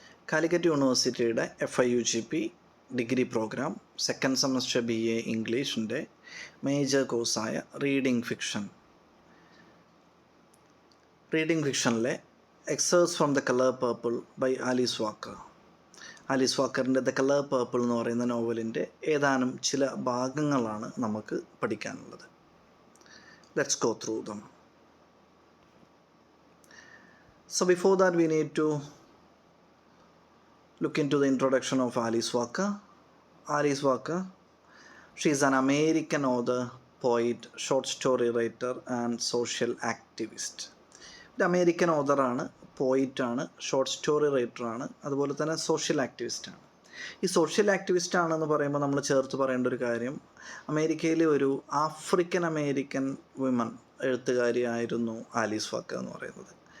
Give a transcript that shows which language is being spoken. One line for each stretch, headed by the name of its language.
Malayalam: കാലിക്കറ്റ് യൂണിവേഴ്സിറ്റിയുടെ FIUGP degree programme second semester BA ഇംഗ്ലീഷിൻ്റെ major കോഴ്സായ reading ഫിക്ഷനിലെ
English: excerpts from
Malayalam: the colour purple by Alice walker. Alice വാക്കറിൻ്റെ the colour purple എന്ന് പറയുന്ന നോവലിൻ്റെ ഏതാനും ചില ഭാഗങ്ങളാണ് നമുക്ക് പഠിക്കാനുള്ളത്.
English: Let's go through them. So before that we need to look into the introduction of Alice Walker. Alice Walker, she is an American author, poet, short story writer and social activist.
Malayalam: ഒരു American ഓതറാണ്, പോയിറ്റാണ്, short story റൈറ്ററാണ്, അതുപോലെ തന്നെ social ആക്ടിവിസ്റ്റാണ്. ഈ social activist ആണെന്ന് പറയുമ്പോൾ നമ്മൾ ചേർത്ത് പറയേണ്ട ഒരു കാര്യം, അമേരിക്കയിലെ ഒരു African American women എഴുത്തുകാരിയായിരുന്നു Alice walker എന്ന് പറയുന്നത്.